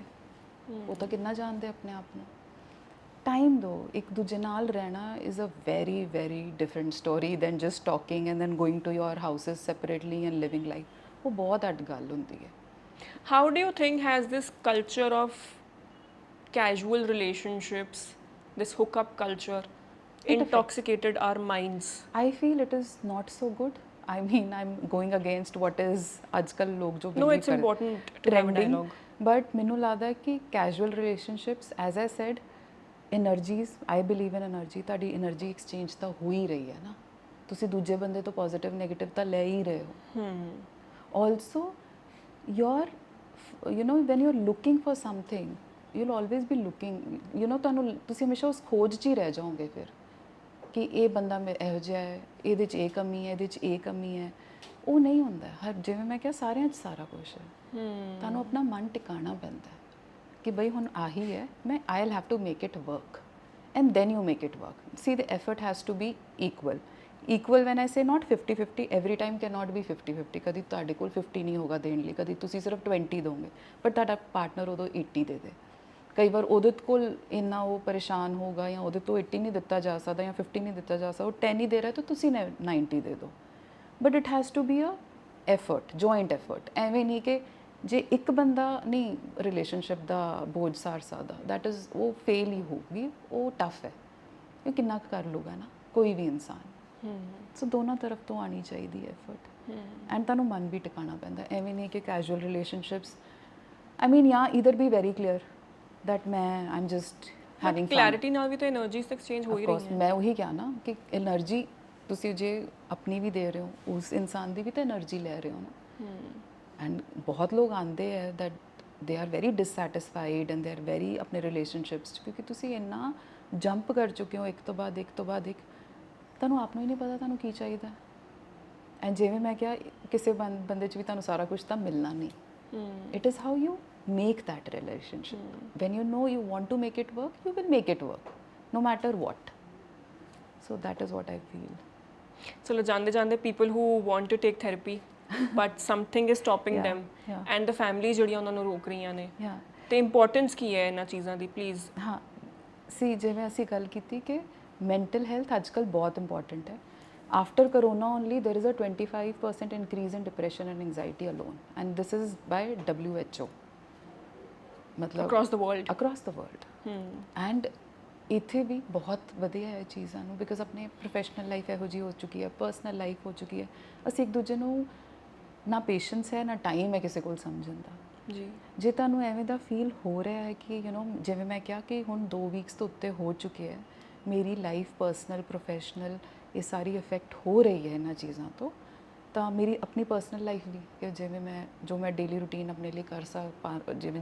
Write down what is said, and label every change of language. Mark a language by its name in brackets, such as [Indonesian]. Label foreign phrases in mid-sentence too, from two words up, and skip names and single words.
[Punjabi] ਉਹ ਤਾਂ ਕਿੰਨਾ ਜਾਣਦੇ ਆਪਣੇ ਆਪ ਨੂੰ। ਟਾਈਮ ਦਿਓ, ਇੱਕ ਦੂਜੇ ਨਾਲ ਰਹਿਣਾ [English] is a very very different story than just talking and then going to your houses separately and living life. [Punjabi] ਉਹ ਬਹੁਤ ਅੱਡ ਗੱਲ ਹੁੰਦੀ ਹੈ। [English] How do you think has this culture of casual relationships, this hookup culture, intoxicated our minds? I feel it is not so good. I mean, I'm going against what is [Hindi] आजकल लोग जो [English] no, it's important to have a dialogue. [Punjabi] ਬਟ ਮੈਨੂੰ ਲੱਗਦਾ ਹੈ ਕਿ [English] casual relationships as I said energies I believe in energy [Punjabi] ਤੁਹਾਡੀ [English] energy exchange [Punjabi] ਤਾਂ ਹੋ ਹੀ ਰਹੀ ਹੈ ਨਾ ਤੁਸੀਂ ਦੂਜੇ ਬੰਦੇ ਤੋਂ [English] positive negative [Punjabi] ਤਾਂ ਲੈ ਹੀ ਰਹੇ ਹੋ [English] also your when you're looking for something you'll always be looking [Punjabi] ਤੁਹਾਨੂੰ ਤੁਸੀਂ ਹਮੇਸ਼ਾ ਉਸ ਖੋਜ 'ਚ ਹੀ ਰਹਿ ਜਾਓਗੇ ਫਿਰ ਕਿ ਇਹ ਬੰਦਾ ਇਹੋ ਜਿਹਾ ਹੈ ਇਹਦੇ 'ਚ ਇਹ ਕਮੀ ਹੈ ਇਹਦੇ 'ਚ ਇਹ ਕਮੀ ਹੈ ਉਹ ਨਹੀਂ ਹੁੰਦਾ ਹਰ ਜਿਵੇਂ ਮੈਂ ਕਿਹਾ ਸਾਰਿਆਂ 'ਚ ਸਾਰਾ ਕੁਝ ਹੈ ਤੁਹਾਨੂੰ ਆਪਣਾ ਮਨ ਟਿਕਾਣਾ ਪੈਂਦਾ ਕਿ ਬਈ ਹੁਣ ਆਹੀ ਹੈ ਮੈਂ [English] I'll have to make it work [Punjabi] and then you make it work [English] see the effort has to be equal when I say not 50-50 every time cannot be 50-50 [Punjabi] ਕਦੀ ਤੁਹਾਡੇ ਕੋਲ 50 ਨਹੀਂ ਹੋਗਾ ਦੇਣ ਲਈ ਕਦੀ ਤੁਸੀਂ ਸਿਰਫ 20 ਦੋਗੇ ਪਰ ਤੁਹਾਡਾ ਪਾਰਟਨਰ ਉਦੋਂ 80 ਦੇ ਦੇ ਕਈ ਵਾਰ ਉਹਦੇ ਕੋਲ ਇੰਨਾ ਉਹ ਪਰੇਸ਼ਾਨ ਹੋਊਗਾ ਜਾਂ ਉਹਦੇ ਤੋਂ 80 ਨਹੀਂ ਦਿੱਤਾ ਜਾ ਸਕਦਾ ਜਾਂ 50 ਨਹੀਂ ਦਿੱਤਾ ਜਾ ਸਕਦਾ ਉਹ 10 ਹੀ ਦੇ ਰਿਹਾ ਤਾਂ ਤੁਸੀਂ 90 ਦੇ ਦਿਓ [English] but it has to be a effort joint effort [Punjabi] ਐਵੇਂ ਨਹੀਂ ਕਿ ਜੇ ਇੱਕ ਬੰਦਾ ਨਹੀਂ ਰਿਲੇਸ਼ਨਸ਼ਿਪ ਦਾ ਬੋਝ ਸਾਰ ਸਕਦਾ [English] that is [Punjabi] ਉਹ ਫੇਲ ਹੀ ਹੋਊਗੀ ਉਹ ਟਫ ਹੈ ਇਹ ਕਿੰਨਾ ਕੁ ਕਰ ਲੂਗਾ ਨਾ ਕੋਈ ਵੀ ਇਨਸਾਨ ਸੋ ਦੋਨੋਂ ਤਰਫ ਤੋਂ ਆਣੀ ਚਾਹੀਦੀ ਹੈ ਐਫਰਟ ਐਂਡ ਤੁਹਾਨੂੰ ਮਨ ਵੀ ਟਿਕਾਣਾ ਪੈਂਦਾ ਐਵੇਂ ਨਹੀਂ ਕਿ [English] casual relationships I mean [Punjabi] ਜਾਂ [English] either be very clear that I'm just having fun [Punjabi] clarity ਨਾਲ ਵੀ ਤਾਂ [English] energies exchange [Punjabi] ਹੋ ਹੀ ਰਹੀ ਹੈ ਮੈਂ ਉਹੀ ਕਿਹਾ ਨਾ ਕਿ એનર્ਜੀ ਤੁਸੀਂ ਜੇ ਆਪਣੀ ਵੀ ਦੇ ਰਹੇ ਹੋ ਉਸ ਇਨਸਾਨ ਦੀ ਵੀ ਤਾਂ એનર્ਜੀ ਲੈ ਰਹੇ ਹੋ ਨਾ ਐਂਡ ਬਹੁਤ ਲੋਕ ਆਉਂਦੇ ਹੈ [English] that they are very [Punjabi] dissatisfied and they are very ਆਪਣੇ ਰਿਲੇਸ਼ਨਸ਼ਿਪਸ 'ਚ ਕਿਉਂਕਿ ਤੁਸੀਂ ਇੰਨਾ ਜੰਪ ਕਰ ਚੁੱਕੇ ਹੋ ਇੱਕ ਤੋਂ ਬਾਅਦ ਇੱਕ ਤੁਹਾਨੂੰ ਆਪ ਨੂੰ ਹੀ ਨਹੀਂ ਪਤਾ ਤੁਹਾਨੂੰ ਕੀ ਚਾਹੀਦਾ ਐਂਡ ਜਿਵੇਂ ਮੈਂ ਕਿਹਾ ਕਿਸੇ ਬੰਦੇ 'ਚ ਵੀ ਤੁਹਾਨੂੰ ਸਾਰਾ ਕੁਝ ਤਾਂ ਮਿਲਣਾ ਨਹੀਂ [English] it is how you make that relationship when you know you want to make it work you will make it work no matter what so that is what I feel [Punjabi] ਚਲੋ ਜਾਂਦੇ [English] people who want to take therapy but something is stopping them and the family [Punjabi] ਜਿਹੜੀਆਂ ਉਹਨਾਂ ਨੂੰ ਰੋਕ ਰਹੀਆਂ ਨੇ ਤੇ ਇੰਪੋਰਟੈਂਸ ਕੀ ਹੈ ਇਹਨਾਂ ਚੀਜ਼ਾਂ ਦੀ ਪਲੀਜ਼ ਹਾਂ ਸੀ ਜਿਵੇਂ ਅਸੀਂ ਗੱਲ ਕੀਤੀ ਕਿ ਮੈਂਟਲ ਹੈਲਥ ਅੱਜਕੱਲ ਬਹੁਤ ਇੰਪੋਰਟੈਂਟ ਹੈ [English] after corona only there is a 25% increase in depression and anxiety alone and this is by WHO ਮਤਲਬ across the world [Punjabi] ਐਂਡ ਇੱਥੇ ਵੀ ਬਹੁਤ ਵਧੀਆ ਹੈ ਚੀਜ਼ਾਂ ਨੂੰ ਬਿਕਾਜ਼ ਆਪਣੇ [English] professional life [Punjabi] ਇਹੋ ਜਿਹੀ ਹੋ ਚੁੱਕੀ ਹੈ [English] personal life [Punjabi] ਹੋ ਚੁੱਕੀ ਹੈ ਅਸੀਂ ਇੱਕ ਦੂਜੇ ਨੂੰ ਨਾ ਪੇਸ਼ੈਂਸ ਹੈ ਨਾ ਟਾਈਮ ਹੈ ਕਿਸੇ ਕੋਲ ਸਮਝਣ ਦਾ ਜੀ ਜੇ ਤੁਹਾਨੂੰ ਐਵੇਂ ਦਾ ਫੀਲ ਹੋ ਰਿਹਾ ਹੈ ਕਿ ਜਿਵੇਂ ਮੈਂ ਕਿਹਾ ਕਿ ਹੁਣ 2 ਵੀਕਸ ਤੋਂ ਉੱਤੇ ਹੋ ਚੁੱਕੇ ਹੈ ਮੇਰੀ [English] life personal professional [Punjabi] ਇਹ ਸਾਰੀ ਇਫੈਕਟ ਹੋ ਰਹੀ ਹੈ ਇਹਨਾਂ ਚੀਜ਼ਾਂ ਤੋਂ ਤਾਂ ਮੇਰੀ ਆਪਣੀ [English] personal life [Punjabi] ਵੀ ਕਿ ਜਿਵੇਂ ਮੈਂ [English] daily routine [Punjabi] ਆਪਣੇ ਲਈ ਕਰ ਜਿਵੇਂ